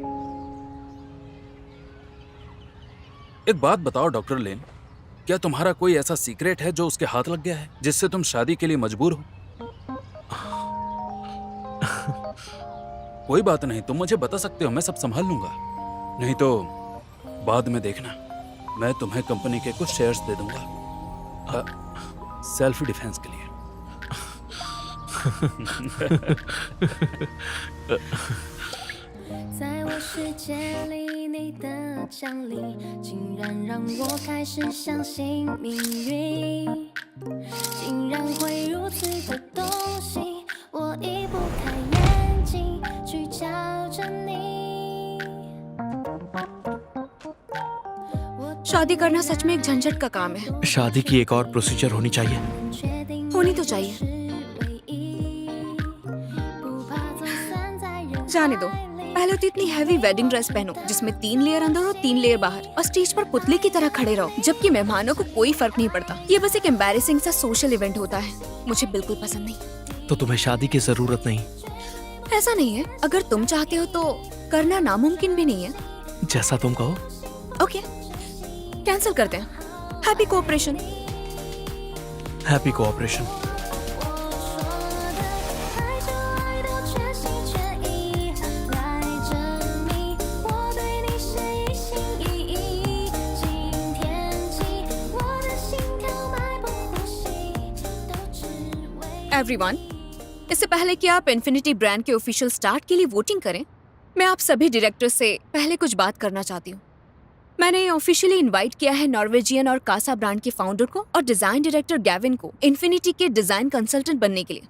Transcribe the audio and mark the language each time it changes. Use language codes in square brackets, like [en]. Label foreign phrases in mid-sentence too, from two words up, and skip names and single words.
[hi] एक बात बताओ डॉक्टर लेन, क्या तुम्हारा कोई ऐसा सीक्रेट है जो उसके हाथ लग गया है जिससे तुम शादी के लिए मजबूर हो? कोई बात नहीं, तुम मुझे बता सकते हो, मैं सब संभाल लूंगा। नहीं तो बाद में देखना, मैं तुम्हें कंपनी के कुछ शेयर्स दे दूंगा [en] self defense [hi] के लिए। [zh] 在我世界里，你的降临竟然让我开始相信命运，竟然会如此的动心，我移不开眼睛去瞧着你。 [hi] शादी करना सच में एक झंझट का काम है। शादी की एक और प्रोसीजर होनी चाहिए। होनी तो चाहिए। जाने दो, पहले तो इतनी [en] heavy wedding dress [hi] पहनो जिसमें 3 लेयर अंदर और 3 लेयर बाहर, और स्टेज पर पुतले की तरह खड़े रहो जबकि मेहमानों को कोई फर्क नहीं पड़ता। ये बस एक एम्बैरेसिंग सा [en] social event [hi] होता है, मुझे बिल्कुल पसंद नहीं। तो तुम्हें शादी की जरूरत नहीं? ऐसा नहीं है, अगर तुम चाहते हो तो करना नामुमकिन भी नहीं है। जैसा तुम कहो। [en] OK, cancel [hi] करते हैं। [en] happy cooperation. happy cooperation. [zh] 我对你是一心一意，今天起我的心跳脉搏呼吸都只为 [hi] एवरीवन, इससे पहले कि आप इन्फिनिटी ब्रांड के [en] official start [hi] के लिए वोटिंग करें, मैं आप सभी डायरेक्टर से पहले कुछ बात करना चाहती हूँ। मैंने ऑफिशियली इनवाइट किया है नॉर्वेजियन और कासा ब्रांड के फाउंडर को और [en] design director [hi] गैविन को इन्फिनिटी के [en] design consultant [hi] बनने के लिए।